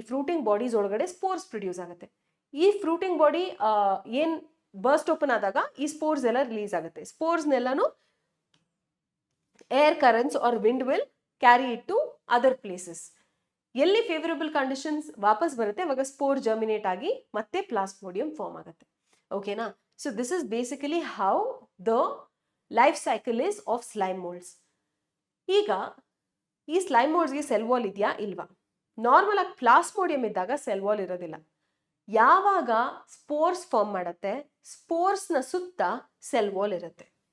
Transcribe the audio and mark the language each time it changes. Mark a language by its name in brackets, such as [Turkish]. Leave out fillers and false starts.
[Kannada] ಈ fruiting bodies ಒಳಗಡೆ spores produce ಆಗುತ್ತೆ. ಈ ಫ್ರೂಟಿಂಗ್ ಬಾಡಿ ಏನ್ ಬರ್ಸ್ಟ್ ಓಪನ್ ಆದಾಗ ಈ ಸ್ಪೋರ್ಸ್ ಎಲ್ಲ ರಿಲೀಸ್ ಆಗುತ್ತೆ. [English] ಸ್ಪೋರ್ಸ್ನೆಲ್ಲಾನು air currents or wind will carry it to other places. [Kannada] ಎಲ್ಲಿ ಫೇವರಬಲ್ ಕಂಡೀಷನ್ಸ್ ವಾಪಸ್ ಬರುತ್ತೆ ಅವಾಗ ಸ್ಪೋರ್ ಜರ್ಮಿನೇಟ್ ಆಗಿ ಮತ್ತೆ ಪ್ಲಾಸ್ಮೋಡಿಯಂ ಫಾರ್ಮ್ ಆಗುತ್ತೆ. ಓಕೆನಾ? [English] So this is basically how the life cycle is of slime molds. [Kannada] ಈಗ ಈ ಸ್ಲೈಮ್ ಮೋಲ್ಡ್ಸ್ಗೆ ಸೆಲ್ ವಾಲ್ ಇದೆಯಾ ಇಲ್ವಾ? ನಾರ್ಮಲ್ ಆಗಿ ಪ್ಲಾಸ್ಮೋಡಿಯಂ ಇದ್ದಾಗ ಸೆಲ್ ವಾಲ್ ಇರೋದಿಲ್ಲ. ಯಾವಾಗ ಸ್ಪೋರ್ಸ್ ಫಾರ್ಮ್ ಮಾಡುತ್ತೆ, ಸ್ಪೋರ್ಸ್ನ ಸುತ್ತ ಸೆಲ್ ವಾಲ್ ಇರುತ್ತೆ.